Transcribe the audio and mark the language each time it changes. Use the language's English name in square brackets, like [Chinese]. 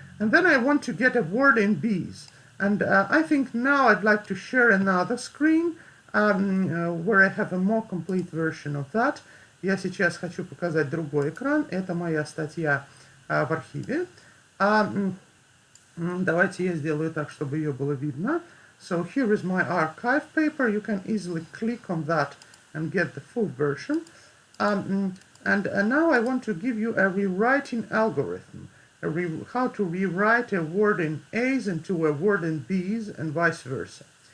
[English] And then I want to get a word in B's. And I think now I'd like to share another screen where I have a more complete version of that. [Russian] Я сейчас хочу показать другой экран. Это моя статья в архиве. Давайте я сделаю так, чтобы ее было видно. [English] So here is my archive paper. You can easily click on that and get the full version. And now I want to give you a rewriting algorithm, how to rewrite a word in A's into a word in B's and vice versa.